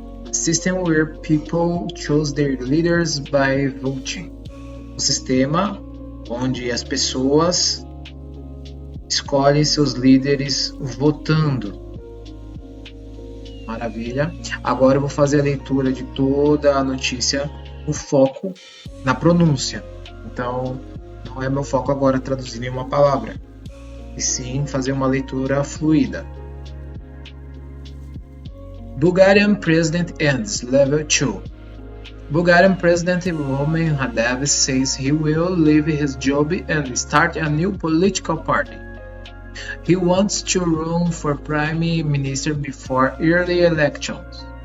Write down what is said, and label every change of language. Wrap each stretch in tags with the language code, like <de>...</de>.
<en>A system where people choose their leaders by voting.</en> <pt>Um sistema onde as pessoas escolhem seus líderes votando. Maravilha. Agora eu vou fazer a leitura de toda a notícia, o foco na pronúncia. Então, não é meu foco agora traduzir nenhuma palavra, e sim fazer uma leitura fluida.</pt> <en>Bulgarian President ends Level 2. Bulgarian President Roman Radev says he will leave his job and start a new political party. He wants to run for prime minister before early elections.</en>